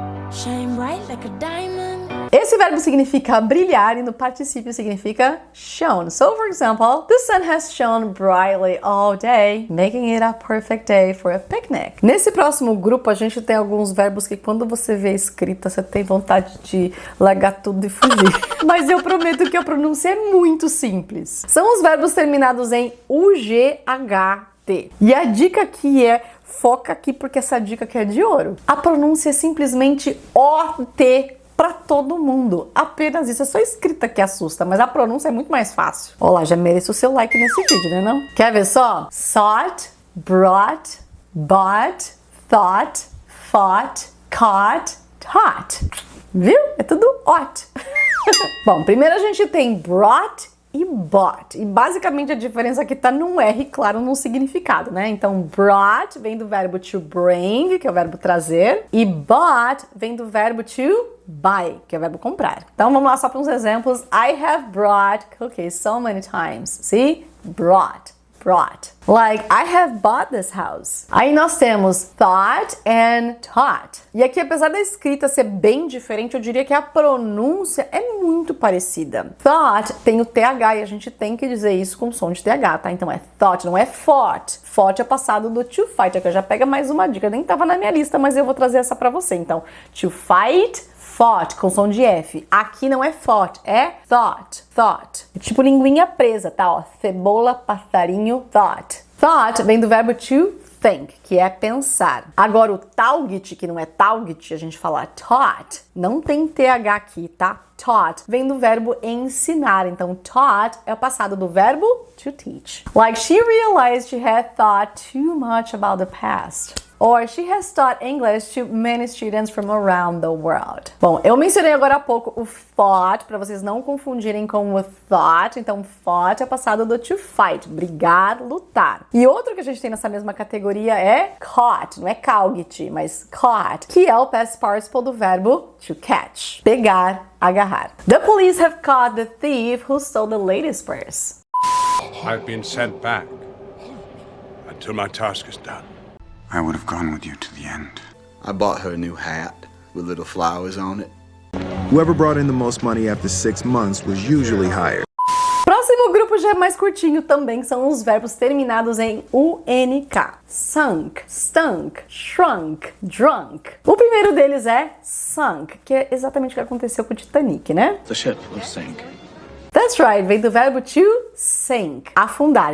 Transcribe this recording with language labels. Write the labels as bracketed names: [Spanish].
[English] Shine bright like a diamond. [Portuguese] Esse verbo significa brilhar e no particípio significa shone. [English] So, for example, the sun has shone brightly all day, making it a perfect day for a picnic. [Portuguese] Nesse próximo grupo, a gente tem alguns verbos que quando você vê escrita, você tem vontade de largar tudo e fugir. Mas eu prometo que a pronúncia é muito simples. São os verbos terminados em UGHT. E a dica aqui é foca aqui porque essa dica aqui é de ouro. A pronúncia é simplesmente OT para todo mundo. Apenas isso. É só escrita que assusta, mas a pronúncia é muito mais fácil. Olá, já mereço o seu like nesse vídeo, né não? Quer ver só? Sought, brought, bought, thought, fought, caught, taught. Viu? É tudo OT. Bom, primeiro a gente tem brought e bought. E basicamente a diferença aqui tá num R, claro, no significado, né? Então, brought vem do verbo to bring, que é o verbo trazer, e bought vem do verbo to buy, que é o verbo comprar. Então, vamos lá só para uns exemplos. [English] I have brought cookies so many times. See? Brought. Like, I have bought this house. [Portuguese] Aí nós temos thought and taught. E aqui, apesar da escrita ser bem diferente, eu diria que a pronúncia é muito parecida. Thought tem o TH e a gente tem que dizer isso com som de TH, tá? Então é thought, não é fought. Fought é passado do to fight. Aqui já pega mais uma dica. Nem tava na minha lista, mas eu vou trazer essa pra você. Então, to fight, fought, com som de F. Aqui não é fought, é thought. É tipo linguinha presa, tá? Ó, cebola, passarinho, thought. Thought vem do verbo to think, que é pensar. Agora o taugt, que não é taugt, a gente fala taught, não tem TH aqui, tá? Taught vem do verbo ensinar. Então, taught é o passado do verbo to teach. [English] Like, she realized she had thought too much about the past. Or she has taught English to many students from around the world. [Portuguese] Bom, eu mencionei agora há pouco o fought, para vocês não confundirem com o thought. Então, fought é passado do to fight, brigar, lutar. E outro que a gente tem nessa mesma categoria é caught, não é caught, mas caught, que é o past participle do verbo to catch, pegar, agarrar. [English] The police have caught the thief who stole the lady's purse. I've been sent back until my task is done. I would have gone with you to the end. I bought her a new hat with little flowers on it. Whoever brought in the most money after 6 months was usually hired. [Portuguese] Próximo grupo já é mais curtinho também, são os verbos terminados em UNK. Sunk, stunk, shrunk, drunk. O primeiro deles é sunk, que é exatamente o que aconteceu com o Titanic, né? [English] The ship will sink. That's right, [Portuguese] vem do verbo to sink, afundar.